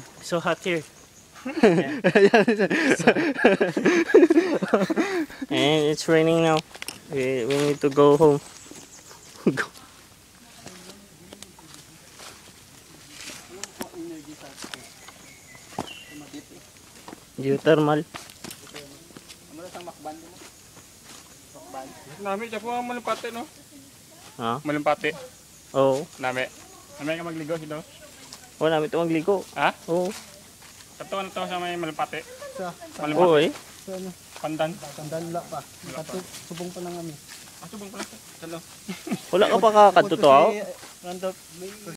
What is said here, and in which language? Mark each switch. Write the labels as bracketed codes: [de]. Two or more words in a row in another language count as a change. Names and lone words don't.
[en] So hot here. And it's raining now. We need to go home. Go. Geothermal. [hil] Nami, siya po ang malumpate, no? Ha? Malumpate. Oo. Nami. Nami ka magligo, sino? Oh, namin ito magligo. Ha? Oo. Kato na to sa may malumpate. sa Malumpate. Oo eh. ano, Pandan. tandala pa. Subong pa lang kami. Subong pala. Salo. Wala ka pa kakadto to. Randolph,